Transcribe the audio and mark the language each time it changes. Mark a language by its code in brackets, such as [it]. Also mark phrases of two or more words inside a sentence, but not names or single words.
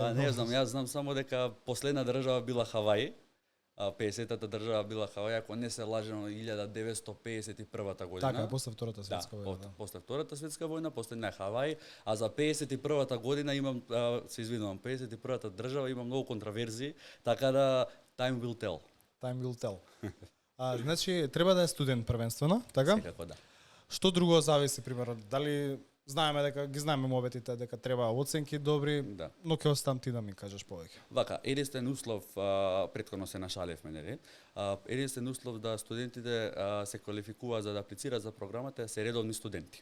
[mk] Не знам, јас знам само дека последна држава била Хаваи, 50-та држава била Хаваи, ако не се лажено 1951 година. Така, после Втората светска војна. Да, после Втората светска војна, последна е Хаваи, а за 51-та година имам, се извинувам, 51-та држава има многу контраверзии, така да [en] time will tell. Time will tell. [mk] Значи, треба да е студент првенствено, така? Секако да. Што друго зависи, примерно, дали знаеме дека ги знаеме мобетите дека треба оценки добри, да. Но ќе оставам ти да ми кажеш повеќе. Вака, единствен услов, претходно се нашаливме, нели? Единствен услов да студентите се квалификуваат за да аплицираат за програмата се редовни студенти.